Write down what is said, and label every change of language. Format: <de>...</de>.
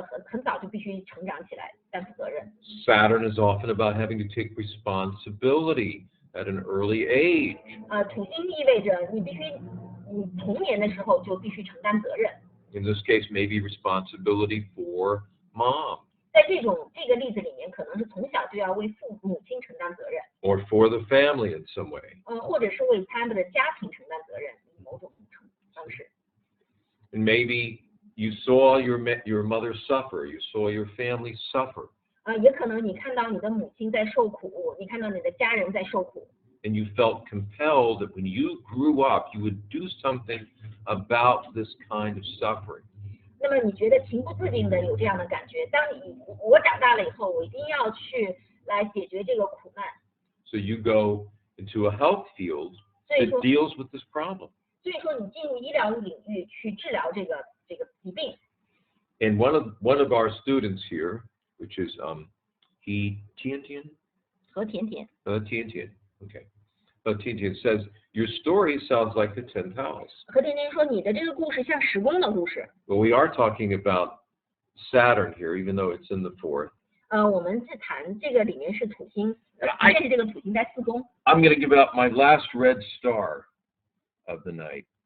<zh>很早就必须成长起来，担负责任。</zh> <en>Saturn is often about having to take responsibility at an early age.</en> <zh>土星意味着你童年的时候就必须承担责任。</zh> <en>In this case, maybe responsibility for mom.</en> <zh>在这个例子里面，可能是从小就要为母亲承担责任。</zh> <en>Or for the family in some way.</en> <zh>或者是为他们的家庭承担责任，以某种方式。</zh> <en>And maybe you saw your mother suffer. You saw your family suffer.</en> <zh>也可能你看到你的母亲在受苦，你看到你的家人在受苦。</zh> <en>And you felt compelled that when you grew up, you would do something about this kind of suffering.</en> <zh>那么你觉得情不自禁的有这样的感觉？我长大了以后，我一定要去来解决这个苦难。</zh> <en>So you go into a health field that deals with this problem.</en> <zh>所以说你进入医疗领域去治疗这个疾病。</zh> <en>And one of our students here, which is Tian.</en> <zh>和甜甜。</zh> <en>Tian. Okay. Tian says your story sounds like the 10th house.</en> <zh>和甜甜说你的这个故事像时宫的故事。</zh> <en>Well, we are talking about Saturn here, even though it's in the 4th.</en> <zh>我们是谈这个里面是土星，即便是这个土星在4宫。</zh> <en>I'm going to give out my last red star of the night.</en>